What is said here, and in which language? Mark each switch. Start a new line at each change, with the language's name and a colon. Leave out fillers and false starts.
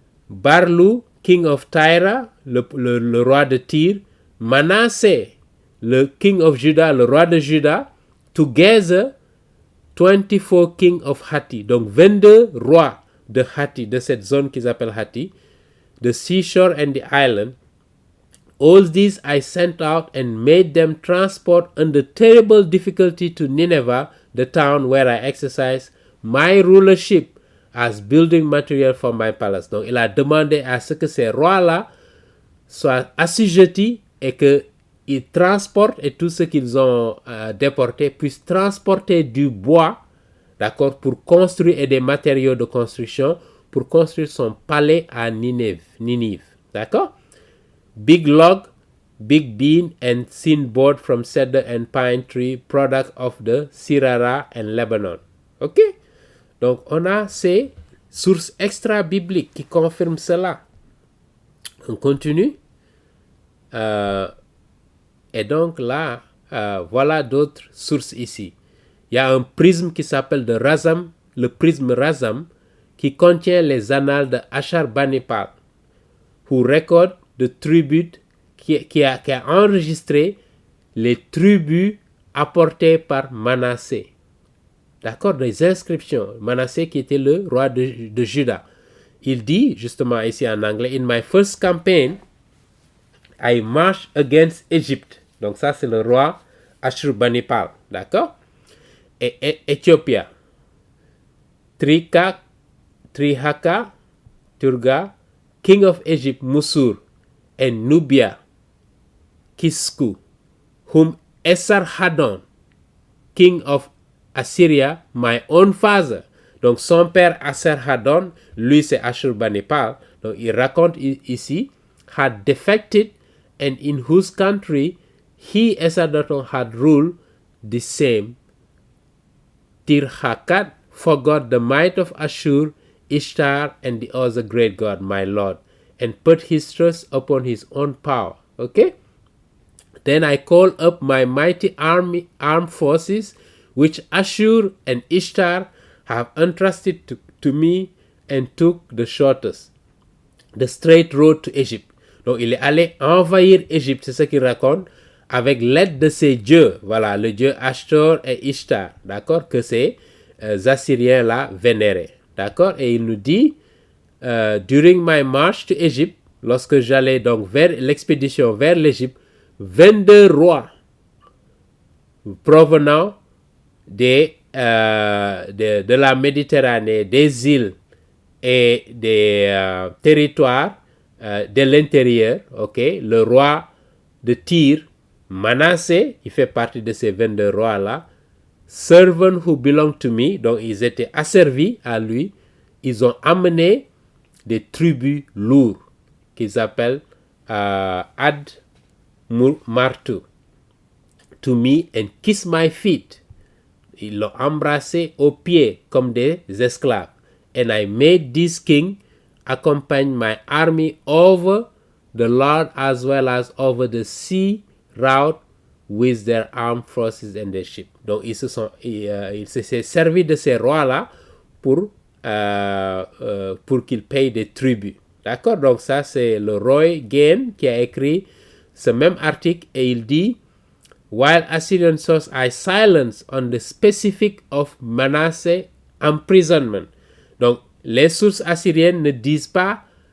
French: Barlou,
English: king of Tyre,
French: le roi de Tyr. Manasseh, le
English: king of Judah,
French: le roi de Juda.
English: Together, 24 king of Hatti.
French: Donc 22 rois de Hatti, de cette zone qu'ils appellent Hatti.
English: The seashore and the island. All these I sent out and made them transport under terrible difficulty to Nineveh, the town where I exercise my rulership as building material for my palace.
French: Donc, il a demandé à ce que ces rois-là soient assujettis et qu'ils transportent, et tout ce qu'ils ont déporté puissent transporter du bois, d'accord, pour construire, et des matériaux de construction pour construire son palais à Ninive, d'accord?
English: Big log, big beam and thin board from cedar and pine tree, product of the Sirara and Lebanon.
French: Ok? Donc, on a ces sources extra-bibliques qui confirment cela. On continue. Et donc là, voilà d'autres sources ici. Il y a un prisme qui s'appelle de Razam, le prisme Razam, qui contient les annales de Ashurbanipal,
English: who record the tribute
French: qui a enregistré les tribus apportés par Manassé. D'accord, des inscriptions. Manassé qui était le roi de Juda. Il dit, justement ici en anglais, «
English: In my first campaign, I marched against Egypt.
French: » Donc ça, c'est le roi Ashurbanipal. D'accord? Et Éthiopia.
English: Trihaka, Turga, king of Egypt, Musur, and Nubia, Kisku, whom Esarhaddon, king of Assyria, my own father.
French: Donc son père Esarhaddon, lui c'est Ashurbanipal, donc il raconte ici,
English: had defected and in whose country he Esarhaddon had ruled the same. Tirhakat forgot the might of Ashur, Ishtar, and the other great god, my lord, and put his trust upon his own power. Okay? Then I called up my mighty armed forces, which Ashur and Ishtar have entrusted to me, and took the shortest, the straight road to Egypt.
French: Donc il est allé envahir Égypte, c'est ce qu'il raconte, avec l'aide de ces dieux, voilà, le dieu Ashtor et Ishtar, d'accord, que ces Assyriens-là vénéraient, d'accord, et il nous dit,
English: during my march to Egypt,
French: lorsque j'allais donc vers l'expédition vers l'Égypte, 22 rois provenant de la Méditerranée, des îles et des territoires de l'intérieur, ok, le roi de Tyr, Manassé, il fait partie de ces 22 rois-là,
English: servants who belong to me,
French: donc ils étaient asservis à lui, ils ont amené des tribus lourds qu'ils appellent Ad Martu
English: to me and kiss my feet.
French: Ils l'ont embrassé aux pieds comme des esclaves.
English: And I made this king accompany my army over the Lord as well as over the sea route with their armed forces and their ships.
French: Donc il s'est servi de ces rois-là pour qu'ils payent des tributs. D'accord? Donc ça, c'est le Roy Gain qui a écrit ce même article et il dit
English: While Assyrian sources are silent on the specific of Manasseh imprisonment.
French: Donc les sources assyriennes ne disent pas